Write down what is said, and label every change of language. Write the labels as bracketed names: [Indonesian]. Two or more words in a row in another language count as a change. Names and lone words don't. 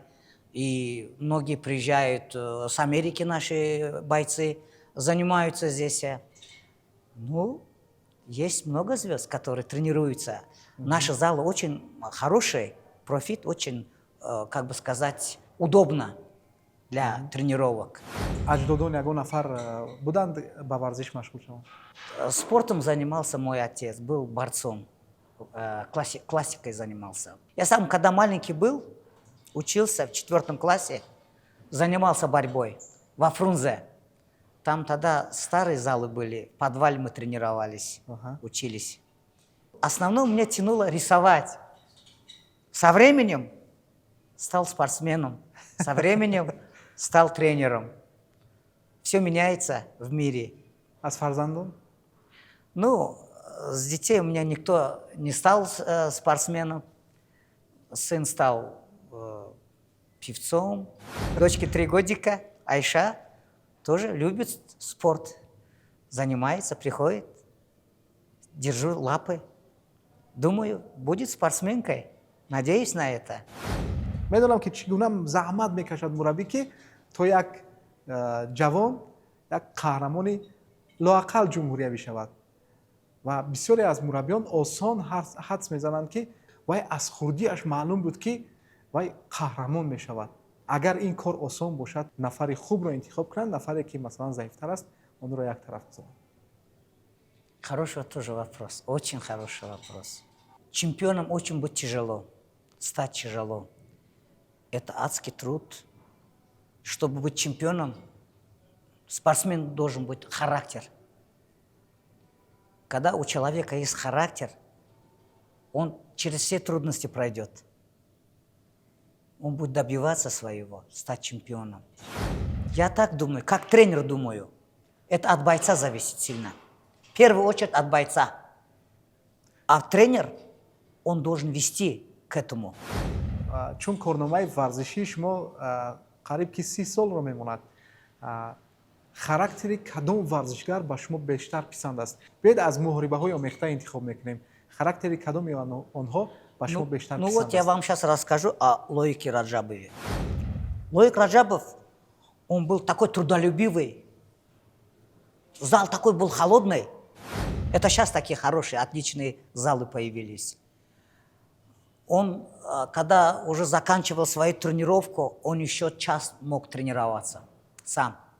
[Russian] И многие приезжают с Америки, наши бойцы, занимаются здесь. Ну, есть много звезд, которые тренируются. Наши залы очень хорошие, профит очень, как бы сказать, удобно для тренировок. [Tajik] аҷдодон ягон нафар буданд ба варзиш машғул шаванд? [Russian] Спортом занимался мой отец, был борцом, классикой занимался. Я сам, когда маленький был, учился в 4 классе, занимался борьбой во Фрунзе. Там тогда старые залы были, в подвале мы тренировались, учились. Основном меня тянуло рисовать. Со временем стал спортсменом, со временем стал тренером. Все меняется в мире. [Tajik] аз фарзандон? [Russian] Ну, с детей у меня никто не стал спортсменом. Сын стал певцом. Дочке 3 годика, Айша, тоже любит спорт. Занимается, приходит. Держу лапы. Думаю, будет спортсменкой. Надеюсь на это. [Tajik] медонам ки чӣ гуна заҳмат мекашад мураббӣ ки то як ҷавон як қаҳрамони лоақал ҷумҳурия бишавад ва бисёре аз мураббиён осон ҳадс мезананд ки вай аз хурдиаш маълум буд ки вай қаҳрамон мешавад. агар ин кор осон бошад, нафари хубро интихоб кунанд, нафаре ки масалан заифтар аст, онро як тараф гузоранд. [Russian] Хороший тоже вопрос, очень хороший вопрос. Чемпионом очень быть тяжело, стать тяжело. Это адский труд. Чтобы быть чемпионом, спортсмен должен быть характер. Когда у человека есть характер, он через все трудности пройдет. Он будет добиваться своего, стать чемпионом. Я так думаю, как тренер думаю. Это от бойца зависит сильно. В первую очередь от бойца. А тренер, он должен вести к этому. [Tajik] чун корномаи варзишии шумо қариб ки 30 солро мемонад, характери кадом варзишгар ба шумо бештар писанд аст? биёед аз муҳорибаҳои омехта интихоб мекунем. характери кадоми онҳо ба шумо бештар писанд аст? [Russian] Ну вот я вам сейчас расскажу о Лоике Раджабове. Лоик Раджабов, он был такой трудолюбивый. Зал такой был холодный. Это сейчас такие хорошие, отличные залы появились. Он, когда уже заканчивал свою тренировку, он еще час мог тренироваться сам.